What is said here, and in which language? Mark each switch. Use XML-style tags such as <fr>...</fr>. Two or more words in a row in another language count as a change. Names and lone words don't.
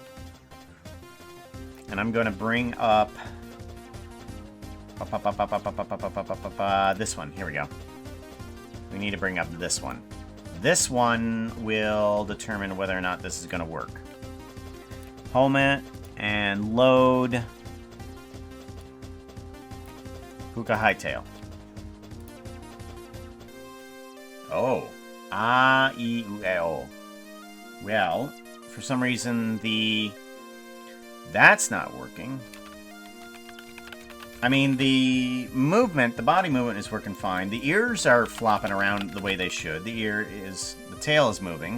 <en>And I'm going to bring up this one. Here we go. We need to bring up this one. This one will determine whether or not this is going to work. Home it and load Puka Hightail. Oh. A-E-U-E-O. Well, for some reason that's not working. I mean, the body movement is working fine. The ears are flopping around the way they should. The tail is moving.</en>